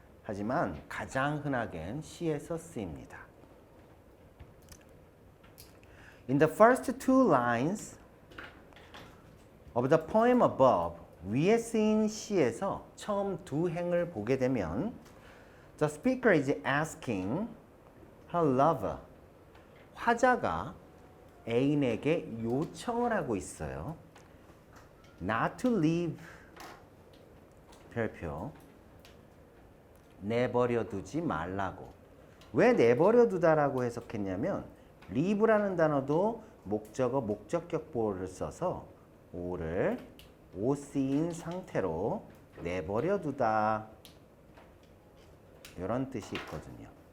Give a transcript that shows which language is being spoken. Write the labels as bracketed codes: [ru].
[ko] 하지만 가장 흔하게는 시에서 쓰입니다. [en] In the first two lines of the poem above, [ko] 위에 쓰인 시에서 처음 두 행을 보게 되면 [en] The speaker is asking her lover. [ko] 화자가 애인에게 요청을 하고 있어요. [en] Not to leave. 별표. [ko] 내버려 두지 말라고. 왜 내버려 두다라고 해석했냐면 leave라는 단어도 목적어 목적격 보호를 써서 오를 오쓰인 상태로 내버려 두다 이런 뜻이 있거든요.